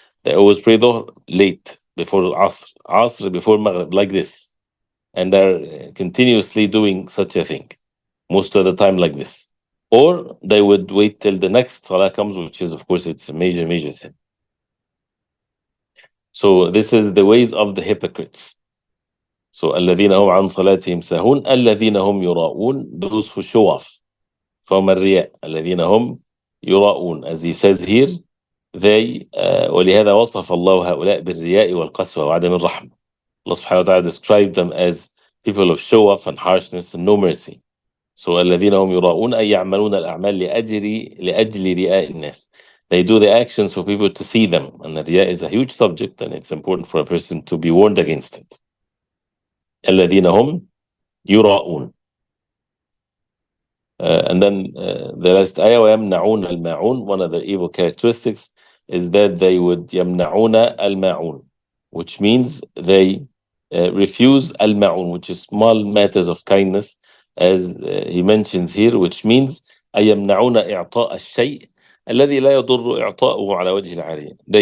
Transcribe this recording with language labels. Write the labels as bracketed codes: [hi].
[en] They always pray Dhuhr late, before Asr, Asr before Maghrib, like this. And they're continuously doing such a thing, most of the time like this. Or they would wait till the next salah comes, which is, of course, it's a major, major sin. So this is the ways of the hypocrites. [ar] So الذين هم عن صلاتهم ساهون الذين هم يراؤون, [en] those who show off. [ar] فهم الرياء الذين هم يراؤون, [en] as he says here, they [ar] ولهذا وصف الله هؤلاء بالرياء والقسوة وعدم الرحمة. [en] Allah subhanahu wa ta'ala described them as people of show off and harshness and no mercy. [ar] So الذين هم يراؤون أي يعملون الأعمال لأجل رئاء الناس. [en] They do the actions for people to see them, and the riya is a huge subject, and it's important for a person to be warned against it. [ar] الذين هم يراؤون. [en] And then the last ayah, [ar] ويمنعون الماعون, [en] one of the evil characteristics is that they would [ar] يمنعون الماعون, [en] which means they refuse الماعون, which is small matters of kindness, as he mentions here, which means [ar] أي يمنعون إعطاء الشيء الذي لا يضر إعطاؤه على وجه العارية.